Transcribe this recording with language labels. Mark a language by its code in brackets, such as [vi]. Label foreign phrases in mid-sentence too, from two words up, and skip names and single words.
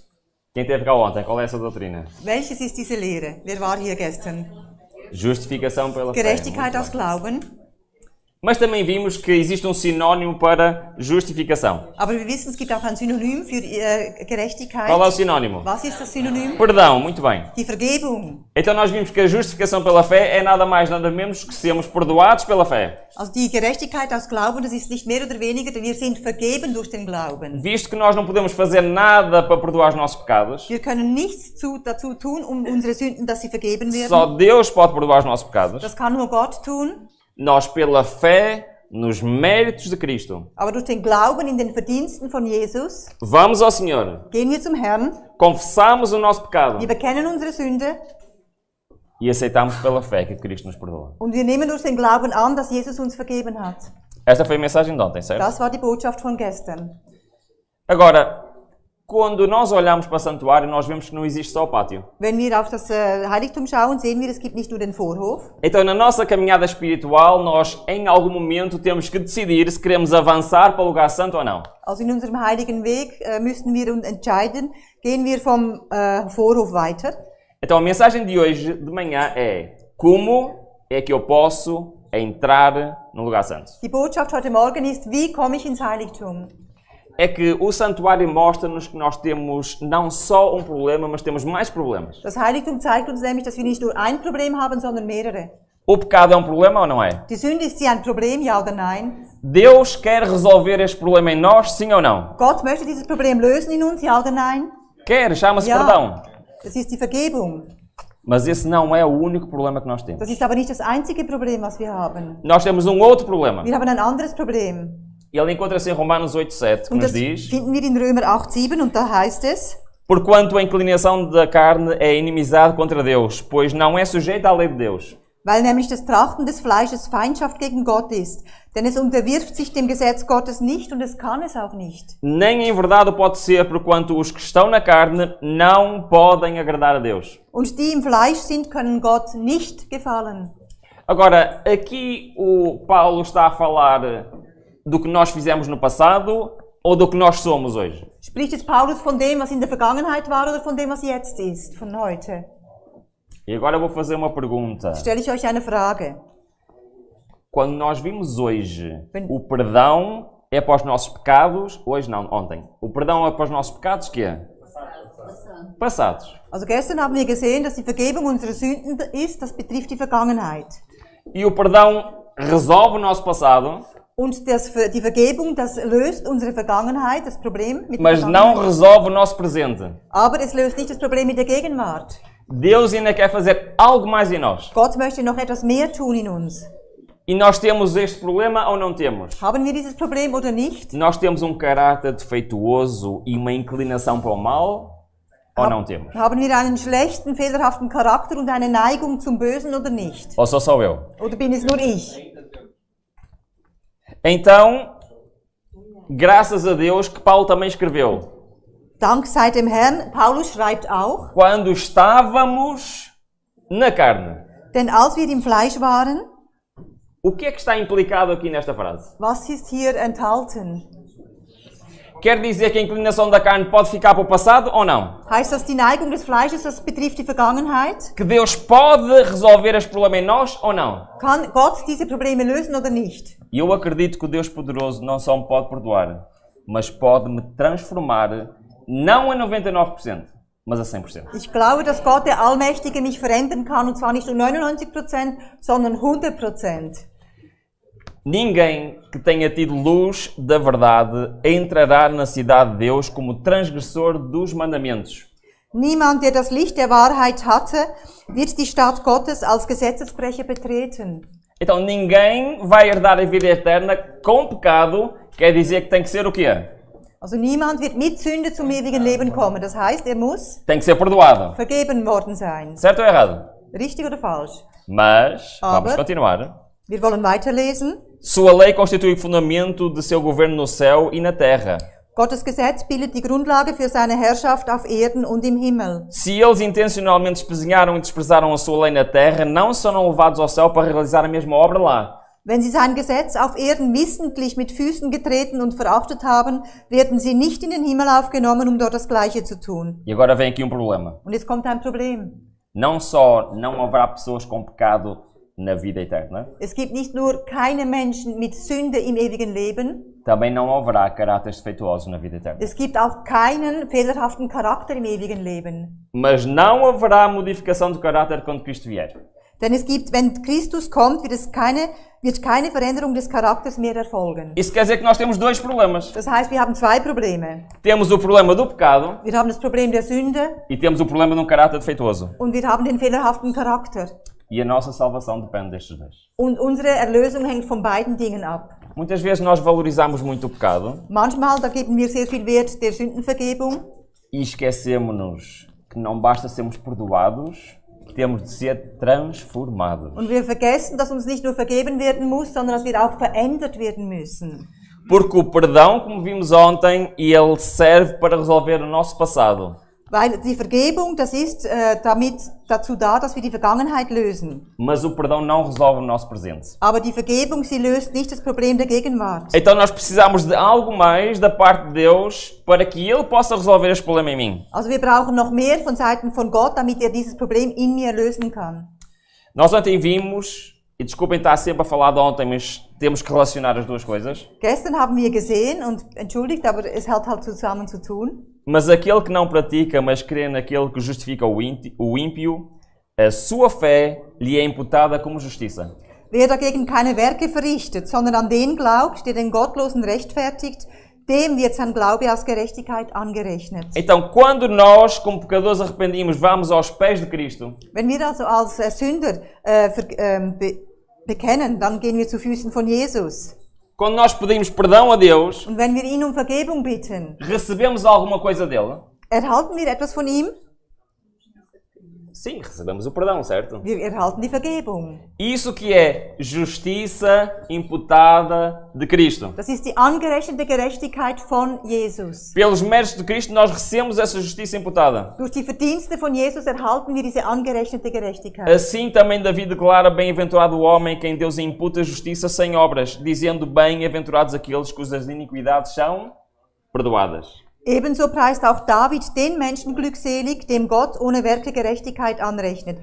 [pt] Quem esteve cá ontem, qual é essa doutrina? [de] Welches ist diese Lehre? Wer war hier gestern? [pt] Justificação pela fé. [de] Gerechtigkeit [pt] Muito [de] aus [pt] bem. [de] Glauben. [pt] Mas também vimos que existe um sinónimo para justificação. [de] Aber wir wissen, es gibt auch ein Synonym für Gerechtigkeit. [pt] Qual é o sinónimo? [de] Was ist das Synonym? [pt] Perdão, muito bem. [de] Die Vergebung. [pt] Então nós vimos que a justificação pela fé é nada mais, nada menos que sermos perdoados pela fé. [de] Also die Gerechtigkeit aus Glauben, das ist nicht mehr oder weniger, wir sind vergeben durch den Glauben. [pt] Visto que nós não podemos fazer nada para perdoar os nossos pecados, [de] Wir können nichts dazu tun, um unsere Sünden, dass sie vergeben werden. [pt] só Deus pode perdoar os nossos pecados. [de] Das kann nur Gott tun. [pt] Nós, pela fé, nos méritos de Cristo, [de] Aber durch den Glauben in den Verdiensten von Jesus [pt] vamos ao Senhor, [de] gehen wir zum Herrn, [pt] confessamos o nosso pecado [de] wir bekennen unsere Sünde [pt] e aceitamos pela fé que Cristo nos perdoa. [de] und wir nehmen durch den Glauben an, dass Jesus uns vergeben hat. [pt] Esta foi a mensagem de ontem, certo? [de] Das war die Botschaft von gestern. [pt] Agora, quando nós olhamos para o santuário, nós vemos que não existe só o pátio. [de] Wenn wir auf das Heiligtum schauen, sehen wir, es gibt nicht nur den Vorhof. [pt] Então, na nossa caminhada espiritual, nós, em algum momento, temos que decidir se queremos avançar para o lugar santo ou não. [de] Also in unserem heiligen Weg müssen wir uns entscheiden, gehen wir vom Vorhof weiter. [pt] Então, a mensagem de hoje de manhã é: como é que eu posso entrar no lugar santo? [de] Die Botschaft heute Morgen ist, wie komme ich ins Heiligtum? [pt] É que o santuário mostra-nos que nós temos não só um problema, mas temos mais problemas. [de] Das Heiligtum zeigt uns nämlich, dass wir nicht nur ein Problem haben, sondern mehrere. [pt] O pecado é um problema ou não é? [de] Die Sünde, ist sie ein Problem, ja oder nein? [pt] Deus quer resolver este problema em nós, sim ou não? [de] Gott möchte dieses Problem lösen in uns, ja oder nein? [pt] Quer, chama-se [de] Ja. [pt] perdão. [de] Das ist die Vergebung. [pt] Mas esse não é o único problema que nós temos. [de] Das ist aber nicht das einzige Problem, was wir haben. [pt] Nós temos um outro problema. [de] Wir haben ein anderes Problem. [pt] Ele encontra-se em Romanos 8:7, que [de] Und [pt] nos [de] das [pt] diz: [de] finden wir in Römer 8,7 und da heißt es: [pt] Porquanto a inclinação da carne é inimizade contra Deus, pois não é sujeita à lei de Deus. [de] Weil nämlich das Trachten des Fleisches Feindschaft gegen Gott ist. Denn es unterwirft sich dem Gesetz Gottes nicht und es kann es auch nicht. [pt] Nem em verdade pode ser, porquanto os que estão na carne não podem agradar a Deus. [de] Und die im Fleisch sind, können Gott nicht gefallen. [pt] Agora, aqui o Paulo está a falar do que nós fizemos no passado ou do que nós somos hoje? [de] Spricht jetzt Paulus von dem, was in der Vergangenheit war, oder von dem, was jetzt ist, von heute? [pt] E agora eu vou fazer uma pergunta. [de] Stelle ich euch eine Frage. [pt] Quando nós vimos hoje o perdão é para os nossos pecados, hoje não, ontem. O perdão é para os nossos pecados, que é? Passados. [de] Also gestern haben wir gesehen, dass die Vergebung unserer Sünden ist, das betrifft die Vergangenheit. [pt] E o perdão resolve o nosso passado, [de] Und die Vergebung, das löst unsere Vergangenheit, das Problem mit der [pt] mas não [de] Vergangenheit. [pt] resolve o nosso presente. [de] Aber es löst nicht das Problem mit der Gegenwart. [pt] Deus ainda quer fazer algo mais em nós. [de] Gott möchte noch etwas mehr tun in uns. [pt] E nós temos este problema ou não temos? [de] Haben wir dieses Problem oder nicht? [pt] Nós temos um caráter defeituoso e uma inclinação para o mal ou não temos? [de] Haben wir einen schlechten, fehlerhaften Charakter und eine Neigung zum Bösen oder nicht? [pt] Ou sou só eu? [de] Oder bin es nur ich? [pt] Então, graças a Deus que Paulo também escreveu. [de] Dank sei dem Herrn, Paulus schreibt auch, [pt] Quando estávamos na carne. [de] denn als wir im Fleisch waren, [pt] O que é que está implicado aqui nesta frase? [de] was ist hier enthalten? [pt] Quer dizer que a inclinação da carne pode ficar para o passado ou não? [de] Heißt das die Neigung des Fleisches, das betrifft die Vergangenheit? [pt] Que Deus pode resolver este problema em nós ou não? [de] Kann Gott diese Probleme lösen oder nicht? [pt] E eu acredito que o Deus poderoso não só me pode perdoar, mas pode me transformar, não a 99%, mas a 100%. [de] Ich glaube, dass Gott, der Allmächtige, mich verändern kann, und zwar nicht nur 99%, sondern 100%. [pt] Ninguém que tenha tido luz da verdade entrará na cidade de Deus como transgressor dos mandamentos. [de] Niemand, der das Licht der Wahrheit hatte, wird die Stadt Gottes als Gesetzesbrecher betreten. [pt] Então ninguém vai herdar a vida eterna com pecado, quer dizer que tem que ser o quê? [de] Also niemand wird mit Sünde zum ewigen Leben kommen. Das heißt, er muss [pt] Tem que ser perdoado. [de] vergeben worden sein. [pt] Certo ou errado? [de] Richtig oder falsch? [pt] Mas, vamos [de] Aber- [pt] continuar. [de] Wir wollen weiterlesen. [pt] Sua lei constitui o fundamento de seu governo no céu e na terra. [de] Gottes Gesetz bildet die Grundlage für seine Herrschaft auf Erden und im Himmel. [pt] Se eles intencionalmente desprezaram e desprezaram a sua lei na terra, não serão levados ao céu para realizar a mesma obra lá. [de] Wenn sie sein Gesetz auf Erden wissentlich mit Füßen getreten und verachtet haben, werden sie nicht in den Himmel aufgenommen, um dort das Gleiche zu tun. [pt] E agora vem aqui um problema. [de] Und jetzt kommt ein Problem. [pt] Não só não haverá pessoas com pecado na vida eterna, [de] Es gibt nicht nur keine Menschen mit Sünde im ewigen Leben, [pt] também não haverá caráteres defeituosos na vida eterna. [de] es gibt auch keinen fehlerhaften Charakter im ewigen Leben. [pt] Mas não haverá modificação de caráter quando Cristo vier. [de] Denn es gibt, wenn Christus kommt, wird keine Veränderung des Charakters mehr erfolgen. [pt] Isso quer dizer que nós temos dois problemas. [de] Das heißt, wir haben zwei Probleme. [pt] Temos o problema do pecado [de] Wir haben das Problem der Sünde [pt] e temos o problema de um caráter defeituoso. [de] und wir haben den fehlerhaften Charakter. [pt] E a nossa salvação depende destes dois. [de] Und unsere Erlösung hängt von beiden Dingen ab. [pt] Muitas vezes nós valorizamos muito o pecado [de] Manchmal, da geben wir sehr viel Wert der Sündenvergebung [pt] e esquecemos-nos que não basta sermos perdoados, temos de ser transformados. [de] und wir vergessen, dass uns nicht nur vergeben werden muss, sondern dass wir auch verändert werden müssen. [pt] Porque o perdão, como vimos ontem, ele serve para resolver o nosso passado. [de] Weil die Vergebung, das ist dazu da, dass wir die Vergangenheit lösen. [pt] Mas o perdão não resolve o nosso presente. [de] Aber die Vergebung, sie löst nicht das Problem der Gegenwart. [pt] Então nós precisamos de algo mais da parte de Deus para que Ele possa resolver este problema em mim. [de] Also wir brauchen noch mehr von Seiten von Gott, damit er dieses Problem in mir lösen kann. [pt] Nós ontem vimos, e desculpem estar sempre a falar de ontem, mas temos que relacionar as duas coisas. [de] Gestern haben wir gesehen, und entschuldigt, aber es hat halt zusammen zu tun. [pt] Mas aquele que não pratica, mas crê naquele que justifica o ímpio, a sua fé lhe é imputada como justiça. [de] Wer dagegen keine Werke verrichtet, sondern an den glaubt, der den Gottlosen rechtfertigt, dem wird sein Glaube als Gerechtigkeit angerechnet. [pt] Então, quando nós, como pecadores arrependidos, vamos aos pés de Cristo, [de] Wenn wir also als Sünder bekennen, dann gehen wir zu Füßen von Jesus. [pt] quando nós pedimos perdão a Deus, [de] Und wenn wir ihn um Vergebung bitten, [pt] recebemos alguma coisa dele? [de] erhalten wir etwas von ihm? [pt] Sim, recebemos o perdão, certo? [de] Wir erhalten die Vergebung. [pt] Isso que é justiça imputada de Cristo. [de] Das ist die angerechnete Gerechtigkeit von Jesus. [pt] Pelos méritos de Cristo nós recebemos essa justiça imputada. [de] Durch die Verdienste von Jesus erhalten wir diese angerechnete Gerechtigkeit. [pt] Assim também Davi declara: bem-aventurado o homem quem Deus imputa justiça sem obras, dizendo: bem-aventurados aqueles cujas iniquidades são perdoadas. [de] Ebenso preist auch David den Menschen glückselig, dem Gott ohne Werke Gerechtigkeit anrechnet.